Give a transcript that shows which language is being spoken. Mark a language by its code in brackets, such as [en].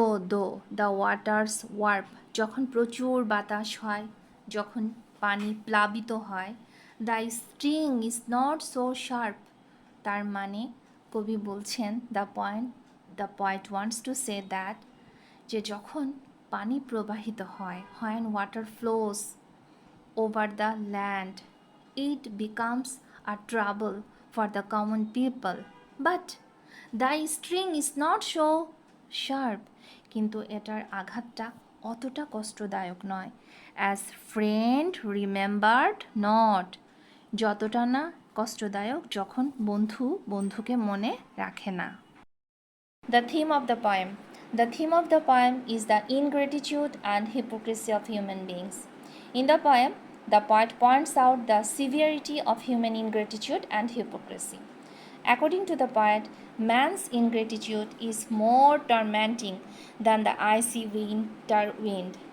[en] Though the waters warp, [bn] যখন প্রচুর বাতাস হয়, যখন পানি প্লাবিত হয়, [en] the string is not so sharp, [bn] তার মানে কবি বলছেন [en] the poet wants to say that [bn] যে যখন পানি প্রবাহিত হয়, [en] when water flows over the land, it becomes a trouble for the common people, but the string is not so sharp, [bn] কিন্তু এটার আঘাতটা অতটা কষ্টদায়ক নয়। [en] as friend remembered not, [bn] যতটা না কষ্টদায়ক যখন বন্ধু বন্ধুকে মনে রাখে না। [en] The theme of the poem. The theme of the poem is the ingratitude and hypocrisy of human beings. In the poem, the poet points out the severity of human ingratitude and hypocrisy. According to the poet, man's ingratitude is more tormenting than the icy winter wind.